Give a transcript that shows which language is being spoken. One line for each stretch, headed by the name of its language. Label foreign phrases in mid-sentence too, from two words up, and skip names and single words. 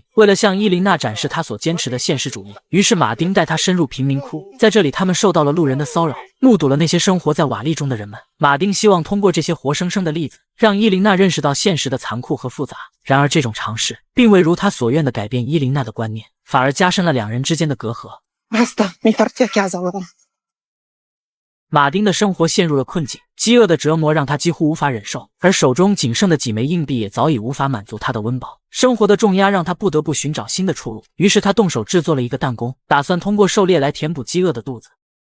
Chinese: 为了向伊琳娜展示他所坚持的现实主义，于是马丁带她深入贫民窟，在这里他们受到了路人的骚扰，目睹了那些生活在瓦砾中的人们。马丁希望通过这些活生生的例子，让伊琳娜认识到现实的残酷和复杂。然而这种尝试并未如他所愿地改变伊琳娜的观念，反而加深了两人之间的隔阂。
Italian: Basta, mi porti a casa ora.
Chinese: 马丁的生活陷入了困境，饥饿的折磨让他几乎无法忍受，而手中仅剩的几枚硬币也早已无法满足他的温饱。生活的重压让他不得不寻找新的出路，于是他动手制作了一个弹弓，打算通过狩猎来填补饥饿的肚子。